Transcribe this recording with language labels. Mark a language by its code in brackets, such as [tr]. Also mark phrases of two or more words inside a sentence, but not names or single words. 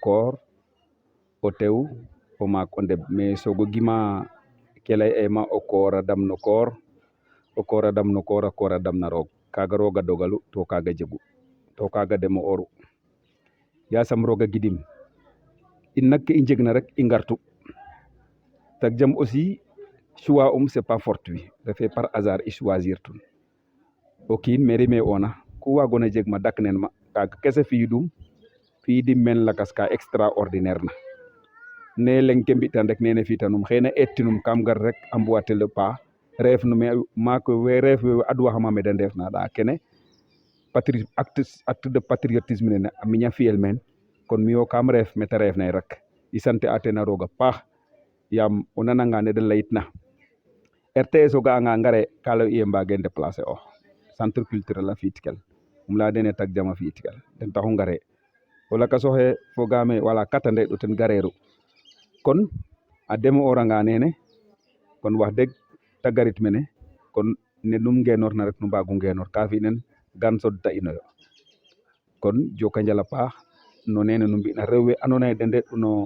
[srr] koor o tew o maak o ndeɓ mais soogo gima ke ley'ema o koor a dam no koor o koor a dam no koor a koor a dam na roog kaga rooga dogalu to kaga jegu to kaga demo oru yasam rooga gidim in nak ke i njegna rek i ngartu Tak Jam [fr] aussi choix c'est pas fortuit refait par hasard [srr] i choisir tun o kiin mairie me ona ku waagona jeg ma dak nen ma kaga kese fi'idum men lakas ka extraordinaire na ne leng ke mbi'tan rek nene fi'tanum xëy etinum kam gar rek a [fr] mboiter le pas [srr] reef no me maak we reef we adwaxama me da ndefna nda kene [fr] acte de patriotisme [srr] nene a miña fi'el meen kon miyo kam reef mete reefna rek i sant a ten a roog a paax yaam o nananga ne da layitna RTS o ga'anga ngare ka lay iye mbage déplacer ox [fr] centre culturel [srr] a fi'itkel um laya dene tak jam a fi'itkel ten taxu ngare o lakas oxe fogaame wala kata ndeeɗ o ten gareeru kon a deme'ooranga nene kon wax deg ta garit mene kon ne num ngenoorna rek nu mbaagu ngenoor ka fi' nen gan sodta inoyo kon joko njal a paax no nene nu mbi'na rew we andoona yee den ndeɗ'u